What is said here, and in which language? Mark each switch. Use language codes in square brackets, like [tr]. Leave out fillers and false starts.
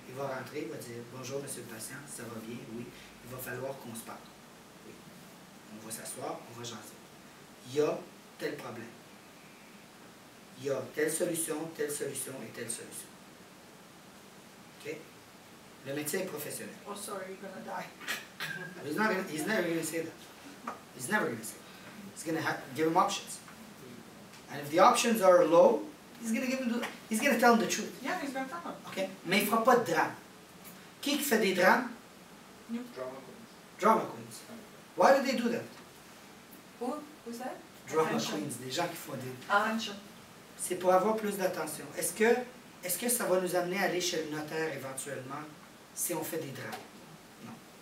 [fr] Il va rentrer, il va dire, bonjour monsieur le patient, ça va bien, oui, il va falloir qu'on se parle. Oui. On va s'asseoir, on va jaser. Il y a tel problème. Il y a telle solution et telle solution. OK? Le médecin est professionnel. [en] Oh, sorry, you're going to die. He's never going to say that. He's never going to say that. He's going to give him options. And if the options are low, he's going to tell him the truth. Yeah, he's going to tell him. OK? [fr] Mais il ne fera pas de drame. Qui fait des drames? [en] You. Drama queens. Why do they do that? Who's that? Drama [fr] Attention. queens, des gens qui font des... Attention. C'est pour avoir plus d'attention. Est-ce que ça va nous amener à aller chez le notaire éventuellement si on fait des drames? Non.